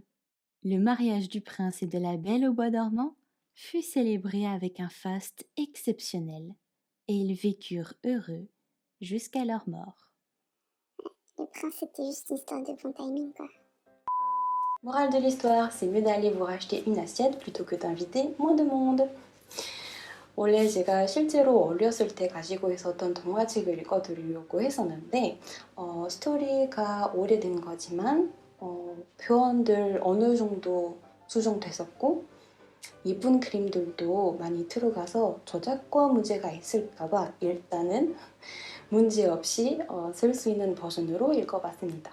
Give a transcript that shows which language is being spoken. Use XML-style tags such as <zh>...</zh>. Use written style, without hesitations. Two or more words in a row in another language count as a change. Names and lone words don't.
<fr>Le mariage du prince et de la Belle au bois dormant fut célébré avec un faste exceptionnel, et ils vécurent heureux jusqu'à leur mort. Le prince, c'était juste une histoire de bon timing, quoi. Morale de l'histoire, c'est mieux d'aller vous racheter une assiette plutôt que d'inviter moins de monde.</fr> <ko>원래 제가 실제로 어렸을 때 가지고 있었던 동화책을 읽어드리려고 했었는데 스토리가 오래된 거지만 표현들 어느 정도 수정됐었고 예쁜 그림들도 많이 들어가서 저작권 문제가 있을까봐 일단은 문제없이 쓸 수 있는 버전으로 읽어봤습니다.</ko>